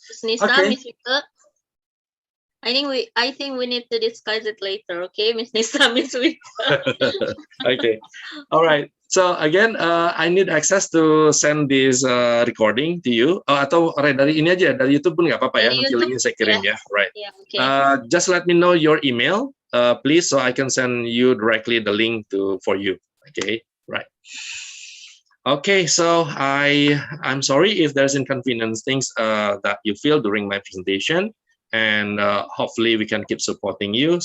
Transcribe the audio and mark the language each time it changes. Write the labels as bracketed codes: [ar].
[en] Miss Nisa, Miss Wika, I think we need to discuss it later. Okay, Miss Nisa, Miss Wika. Okay. All right. So again, I need access to send this recording to you. [id] Atau dari ini aja, dari YouTube pun nggak apa-apa ya. Nanti linknya saya kirim ya. Right. [en] Yeah, okay. Just let me know your email, please, so I can send you directly the link for you. Okay. Right. Okay, so I'm sorry if there's inconvenience things that you feel during my presentation, and hopefully we can keep supporting you.